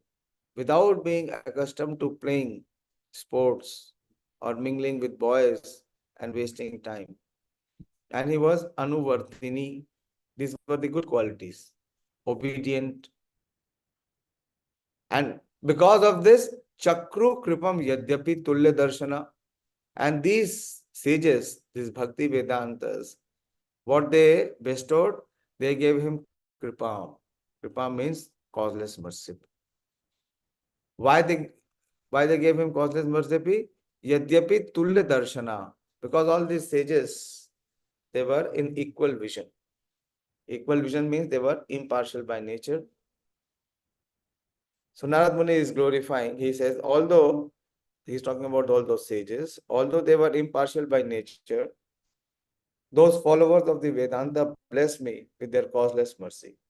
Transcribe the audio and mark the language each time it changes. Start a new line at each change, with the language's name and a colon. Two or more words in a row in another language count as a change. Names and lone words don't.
English: Without being accustomed to playing sports or mingling with boys and wasting time. And he was nuvartini. These were the good qualities. Obedient. And because of this,
Sanskrit: चक्रुः कृपां यद्यपि तुल्य-दर्शनाः.
English: And these sages, these bhakti-vedāntas, what they bestowed, they gave him kṛpāṁ. Kṛpāṁ means causeless mercy. Why they gave him causeless mercy?
Sanskrit: यद्यपि तुल्य-दर्शनाः.
English: Because all these sages, they were in equal vision. Equal vision means they were impartial by nature. So Narad Muni is glorifying. He says, although he's talking about all those sages, although they were impartial by nature, those followers of the Vedanta bless me with their causeless mercy.